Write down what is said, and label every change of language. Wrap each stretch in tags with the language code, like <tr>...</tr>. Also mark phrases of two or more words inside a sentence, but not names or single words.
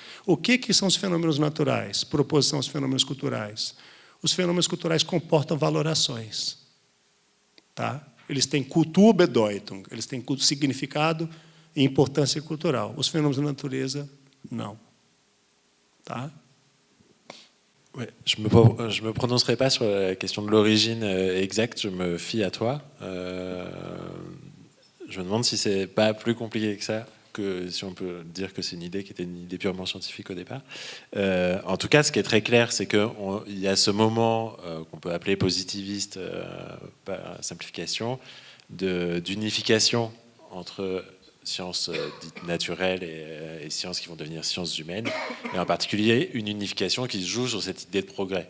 <pt>O que são os fenômenos naturais? Proposição aos fenômenos culturais. Os fenômenos culturais comportam valorações. Tá? Eles têm Kulturbedeutung, eles têm significado e importância cultural. Os fenômenos da natureza, não. Tá?</pt> <fr>Ouais, je me prononcerai pas sur la question de l'origine exacte, je me fie à toi. Je me demande si c'est pas plus compliqué que ça, que si on peut dire que c'est une idée qui était une idée purement scientifique au départ. En tout cas, ce qui est très clair, c'est qu'il y a ce moment qu'on peut appeler positiviste par simplification, d'unification entre sciences dites naturelles et sciences qui vont devenir sciences humaines, et en particulier une unification qui se joue sur cette idée de progrès.</fr>